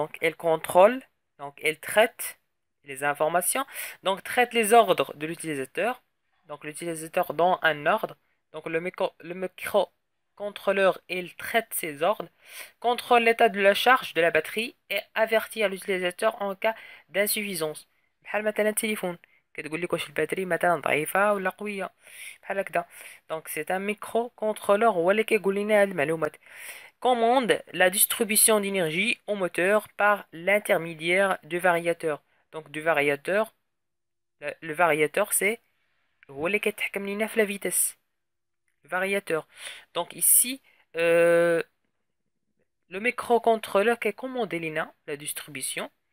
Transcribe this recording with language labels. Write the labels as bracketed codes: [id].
[fr] Donc, elle contrôle, donc elle traite les informations, donc traite les ordres de l'utilisateur. Donc, l'utilisateur donne un ordre. Donc, le microcontrôleur, il traite ces ordres, contrôle l'état de la charge de la batterie et avertit l'utilisateur en cas d'insuffisance. [ar] بحال مثلا التليفون كتقول لك واش الباتري مثلا ضعيفة ولا قوية بحال هكذا. دونك [fr] سي ان ميكرو كونترولور [ar] هو اللي كيقول لنا هاد المعلومات. [fr] Commande la distribution d'énergie au moteur par l'intermédiaire du variateur. Donc du variateur, le variateur c'est [ar] هو اللي كيتحكم لينا في [fr] la vitesse. Le variateur. Donc ici le microcontrôleur qui commande lina la distribution.